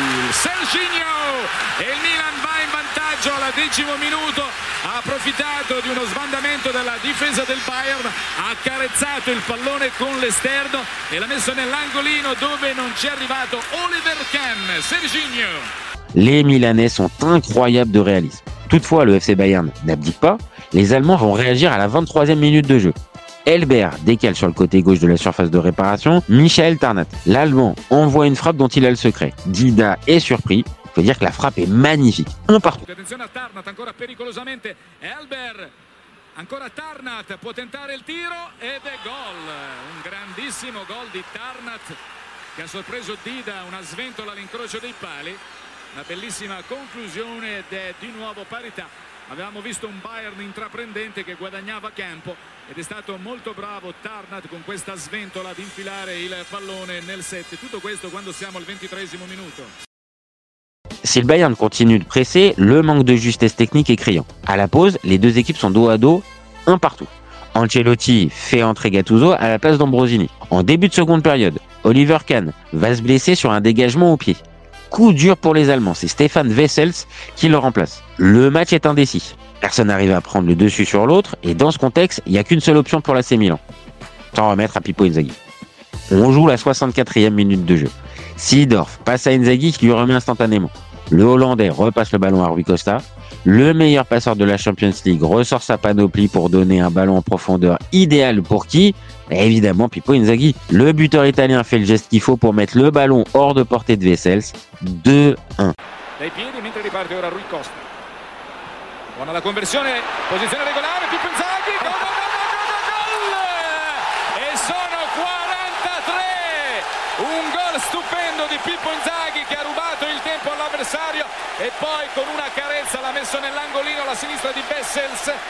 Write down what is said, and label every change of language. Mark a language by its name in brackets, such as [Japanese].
[Italian] Serginho e il Milan va in vantaggio al 10° minuto, ha approfittato di uno sbandamento della difesa del Bayern, ha accarezzato il pallone con l'esterno e l'ha messo nell'angolino dove non c'è arrivato Oliver Kahn. Serginho. [French] Les Milanais sont incroyables de réalisme. Toutefois, le FC Bayern n'abdique pas. Les Allemands vont réagir à la 23e minute de jeu. Elber décale sur le côté gauche de la surface de réparation Michael Tarnat. L'Allemand envoie une frappe dont il a le secret. Dida est surpris. Il faut dire que la frappe est magnifique. Un partout. [Italian] Attenzione a Tarnat, ancora pericolosamente. Elber, ancora Tarnat, può tentare il tiro ed è gol. Un grandissimo gol di Tarnat che ha sorpreso Dida, una sventola all'incrocio dei pali. Una bellissima conclusione ed è di nuovo parità. Avevamo visto un Bayern intraprendente che guadagnava campo ed è stato molto bravo Tarnat con questa sventola ad infilare il pallone nel set. Tutto questo quando siamo al 23° minuto. [French] Si le Bayern continue de presser, le manque de justesse technique est criant. À la pause, les deux équipes sont dos à dos, un partout. Ancelotti fait entrer Gattuso à la place d'Ambrosini. En début de seconde période, Oliver Kahn va se blesser sur un dégagement au pied. Coup dur pour les Allemands, c'est Stefan Wessels qui le remplace. Le match est indécis. Personne n'arrive à prendre le dessus sur l'autre et dans ce contexte, il n'y a qu'une seule option pour l'AC Milan. S'en remettre à Pippo Inzaghi. On joue la 64e minute de jeu. Seedorf passe à Inzaghi qui lui remet instantanément. Le Hollandais repasse le ballon à Rui Costa. Le meilleur passeur de la Champions League ressort sa panoplie pour donner un ballon en profondeur idéal pour qui? Évidemment Pippo Inzaghi. Le buteur italien fait le geste qu'il faut pour mettre le ballon hors de portée de Wessels. 2-1. [Italian] Dai piedi mentre riparte ora Rui Costa. Buona la conversione, posizione regolare, Pippo Inzaghi, gol, gol, gol, gol, gol! E sono 43! Un gol stupendo di Pippo Inzaghi che ha rubato il tempo all'avversario e poi con una carezza l'ha messo nell'angolino alla sinistra di Wessels.